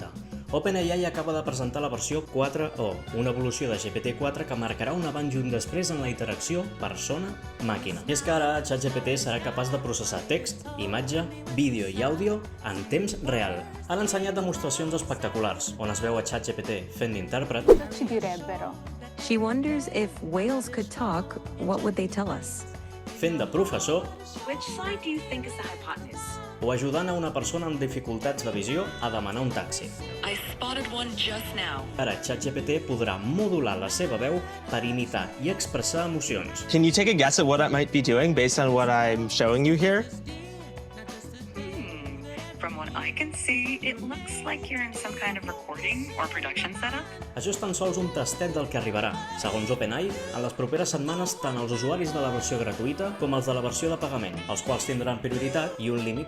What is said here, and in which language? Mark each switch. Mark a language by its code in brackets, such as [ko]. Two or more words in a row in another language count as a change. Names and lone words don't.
[ca] OpenAI acaba de presentar la versió 4o, una evolució de GPT-4 que marcarà un abans i un després en la interacció persona-màquina. I és que ara ChatGPT serà capaç de processar text, imatge, vídeo i àudio en temps real. Han ensenyat demostracions espectaculars, on es veu a ChatGPT fent d'intèrpret. [it] Ci direbbero. [en] She wonders if whales could talk, what would they tell us? [ca] Fent de professor [en] Which side do you think is the hypotenuse? [ca] o ajudant a una persona amb dificultats de visió a demanar un taxi. [en] I spotted one just now. [ca] Ara ChatGPT podrà modular la seva veu per imitar i expressar emocions. [en] Can you take a guess at what I might be doing based on what I'm showing you here? From what I can see, it looks like you're in some kind of recording or production setup. [ca] Això és tan sols un tastet del que arribarà. Segons OpenAI, en les properes setmanes tant els usuaris de la versió gratuïta com els de la versió de pagament, els quals tindran prioritat i un límit